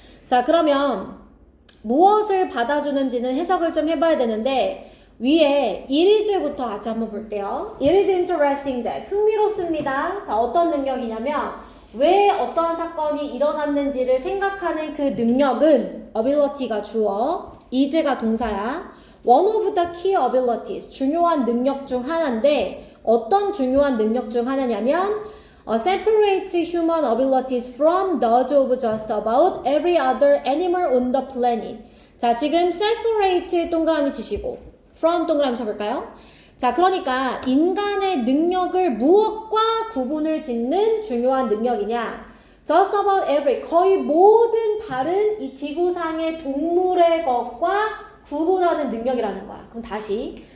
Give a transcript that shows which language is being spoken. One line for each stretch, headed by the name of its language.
Korean: 자, 그러면 무엇을 받아주는지는 해석을 좀 해봐야 되는데, 위에 it is부터 같이 한번 볼게요.
English: It is interesting that.
Korean: 흥미롭습니다. 자, 어떤 능력이냐면 왜 어떠한 사건이 일어났는지를 생각하는 그 능력은 ability가 주어, is가 동사야.
English: One of the key abilities,
Korean: 중요한 능력 중 하나인데 어떤 중요한 능력 중 하나냐면
English: separate human abilities from those of just about every other animal on the planet.
Korean: 자, 지금 separate 동그라미 치시고 from 동그라미 쳐볼까요? 자, 그러니까 인간의 능력을 무엇과 구분을 짓는 중요한 능력이냐?
English: Just about every,
Korean: 거의 모든 다른 이 지구상의 동물의 것과 구분하는 능력이라는 거야. 그럼 다시.